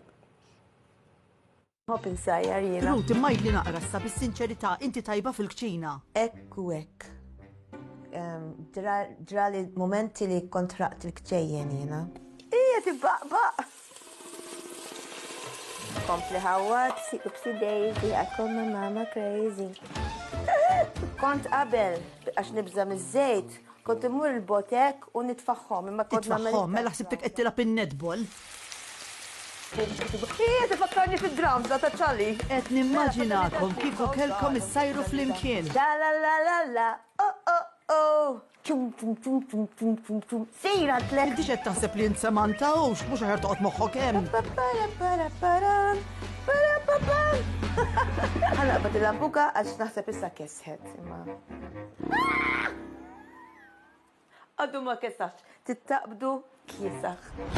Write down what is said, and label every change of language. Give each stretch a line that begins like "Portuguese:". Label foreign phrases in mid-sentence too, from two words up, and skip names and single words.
Maltese: Hop insajjar jiena. Ruth, imma jgħidli naqra sa bis-sinċerità, inti tajba fil-kċina. Ekku hekk. Ġrali momenti li kontraqt il-kċejjen jiena. Ija tibbaqbaq. Kompli ħawat,
English: upsi daisy, I call my mama crazy.
Maltese: Kont qabel, għax nibża miż-żejt, kont imur il-botek u nitfaħħom, imma kont nagħmel. Titfaħħom, mela ħsibtek qed tilab in-netball. Tifakkarni fid-drums ta' ċalli. Qed nimmaġinakom kieku kellkom issajru flimkien. La la la la la, oh. Tum tum tum tum tum tum tum. Sejra tlek. Inti xed taħseb li nsemantawx, mhux aħjar toqgħod moħħok hemm. Ħalla qbad il-lambuka għax naħseb issa kesħet imma. Għaddu ma kesax, tittaqbdu kiesax.